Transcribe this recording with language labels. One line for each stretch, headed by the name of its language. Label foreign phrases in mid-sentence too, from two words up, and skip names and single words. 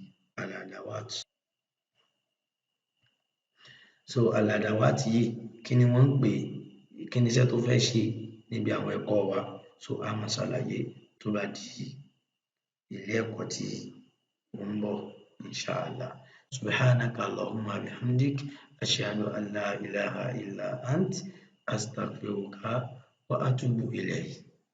Yoruba: al-adawat. So al-adawat yìí kí ni wọ́n ń pè é, kí ni iṣẹ́ tó fẹ́ ṣe níbi àwọn ẹ̀kọ́ wa, so a máa ṣàlàyé tó bá di ilé ẹ̀kọ́ tí ó ń bọ̀ inshallah.
Arabic: سبحانك اللهم بحمدك أشهد أن لا إله إلا أنت أستغفرك وأتوب إليك.